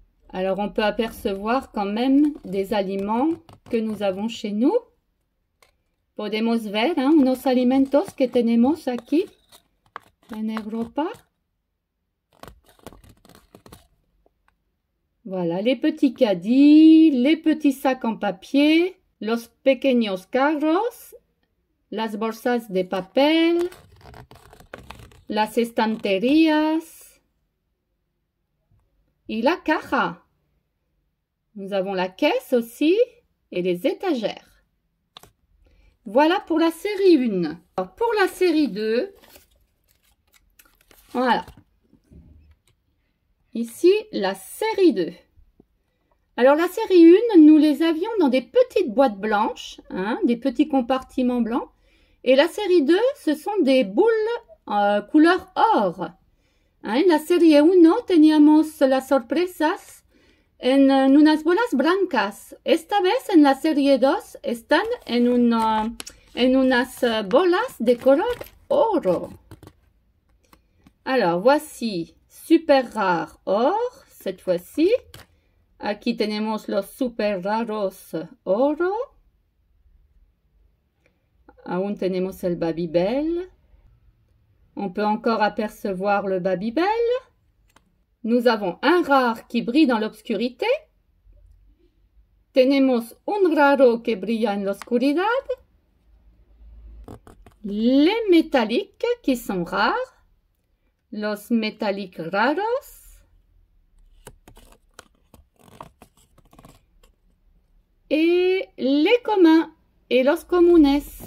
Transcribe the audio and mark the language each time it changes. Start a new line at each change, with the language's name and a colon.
French: Alors, on peut apercevoir quand même des aliments que nous avons chez nous.
Spanish: Podemos ver unos alimentos que tenemos aquí en Europa.
French: Voilà, les petits caddies, les petits sacs en papier,
Spanish: los pequeños carros, las bolsas de papel, las estanterías y la caja.
French: Nous avons la caisse aussi et les étagères. Voilà pour la série 1. Alors pour la série 2, voilà. Ici, la série 2. Alors la série 1, nous les avions dans des petites boîtes blanches, des petits compartiments blancs. Et la série 2, ce sont des boules couleur or.
Spanish: En la serie 1 teníamos las sorpresas en unas bolas blancas. Esta vez en la serie 2 están en unas bolas de color oro.
French: Alors voici super rare or, cette fois-ci.
Spanish: Aquí tenemos los super raros oro. Aún tenemos el Babybel.
French: On peut encore apercevoir le Babybel. Nous avons un rare qui brille dans l'obscurité.
Spanish: Tenemos un raro que brilla en la oscuridad.
French: Les métalliques qui sont rares.
Spanish: Los métalliques raros.
French: Et les communs et
Spanish: los comunes.